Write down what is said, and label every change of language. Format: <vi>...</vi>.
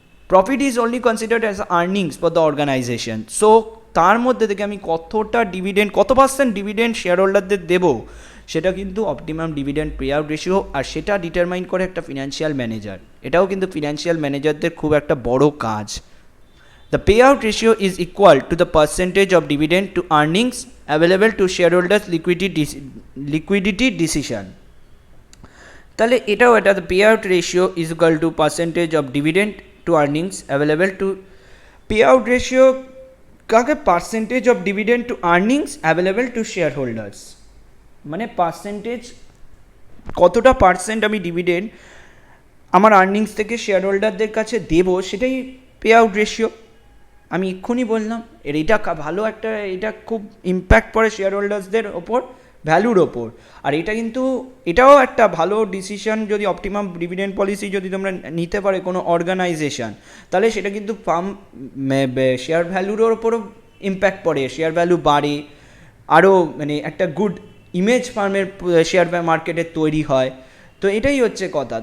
<en>Profit is only considered as earnings for the organisation.</en> <bn>So তার মধ্যে থেকে আমি কতটা ডিভিডেন্ড, কত পার্সেন্ট ডিভিডেন্ড শেয়ার হোল্ডারদের দেবো, সেটা কিন্তু optimum dividend pay out ratio, আর সেটা ডিটারমাইন করে একটা ফিনান্সিয়াল ম্যানেজার। এটাও কিন্তু ফিনান্সিয়াল ম্যানেজারদের খুব একটা বড় কাজ।</bn> <en>The payout ratio is equal to the percentage of dividend to earnings available to shareholders liquidity decision.</en> <bn>তাহলে এটাও এটা,</bn> <en>the payout ratio is equal to percentage of dividend to earnings available to, payout ratio</en> <bn>কাকে,</bn> <en>percentage of dividend to earnings available to shareholders,</en> <bn>মানে percentage, কতটা percent আমি dividend আমার earnings থেকে share হোল্ডারদের কাছে দেবো, সেটাই পে আউট রেশিও। আমি এক্ষুনি বললাম এটা ভালো একটা, এটা খুব ইম্প্যাক্ট পড়ে শেয়ার হোল্ডার্সদের ওপর, ভ্যালুর ওপর। আর এটা কিন্তু এটাও একটা ভালো ডিসিশন, যদি অপটিমাম ডিভিডেন্ড পলিসি যদি তোমরা নিতে পারে কোনো অর্গানাইজেশন, তাহলে সেটা কিন্তু ফার্ম শেয়ার ভ্যালুর ওপরও ইম্প্যাক্ট পড়ে, শেয়ার ভ্যালু বাড়ে, আরও মানে একটা গুড ইমেজ ফার্মের শেয়ার মার্কেটে তৈরি হয়। তো এটাই হচ্ছে কথা।</bn>